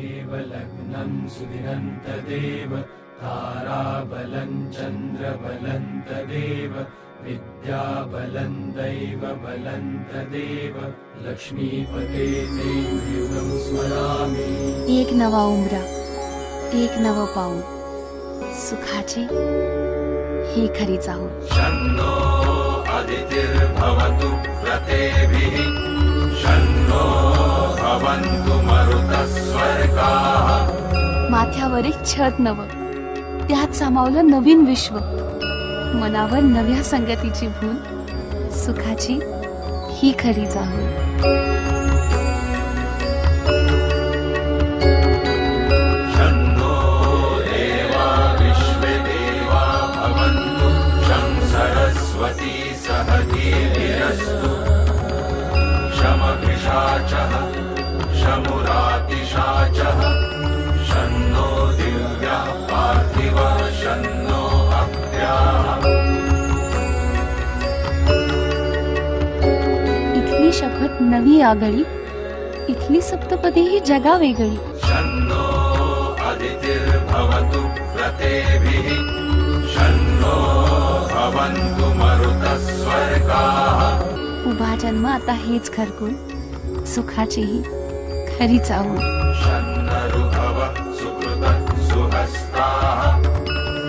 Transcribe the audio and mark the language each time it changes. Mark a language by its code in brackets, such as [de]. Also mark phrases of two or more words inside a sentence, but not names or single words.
[sa] देवलग्नं सुदिनं तदेव ताराबलं चन्द्रबलं तदेव विद्याबलं दैवबलं तदेव लक्ष्मीपते ते युगं स्मरामि। [mr] एक नवा उमरा, एक नव पाऊल, सुखाची ही खरी चाहूल। [sa] शन्नो अदितिर्भवतु व्रतेभिः शन्नो भवन्तु मरुतः स्वर्गाः। [mr] माथ्यावर एक छत नव, त्यात सामावलं नवीन विश्व, मनावर नव्या संगतीची भूल, सुखाची ही खरी चाहूल। [sa] शन्नो देवा विश्वे देवा भवन्तु शं सरस्वती सहधीर्यस्तु शमभिषाचः शमुरातिशाचः शन्नो दिव्यः पार्थिवः शन्नो अप्याः। [mr] इथली शपथ नवी आगळी, इथली सप्तपदी ही जगा वेगळी। [sa] शन्नो अदितिर्भवतु व्रतेभिः शन्नो भवन्तु मरुतः स्वर्गाः। [mr] उभा जन्म आता हेच घरकुल, सुखाची ही खरी चाहूल। [sa] शन्नऋभव सुकृतः सुहस्ताः